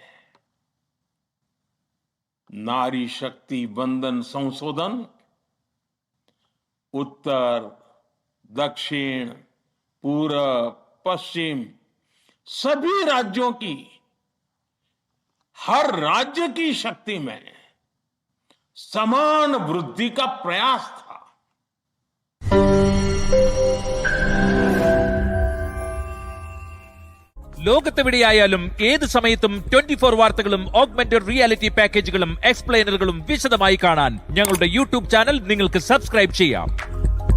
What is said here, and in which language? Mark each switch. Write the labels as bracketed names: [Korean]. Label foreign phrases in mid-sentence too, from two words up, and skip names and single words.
[Hindi] नारी शक्ति वंदन संशोधन उत्तर, दक्षिण, पूरब, पश्चिम सभी राज्यों की, हर राज्य की शक्ति में समान वृद्धि का प्रयास था। [Malayalam] ലോകത്തെവിടെയായാലും ഏത് സമയത്തും 24 വാർത്തകളും ഓഗ്മെന്റഡ് റിയാലിറ്റി പാക്കേജുകളും എക്സ്പ്ലെയിനറുകളും വിശദമായി കാണാൻ ഞങ്ങളുടെ യൂട്യൂബ് ചാനൽ നിങ്ങൾക്ക് സബ്സ്ക്രൈബ് ചെയ്യാം.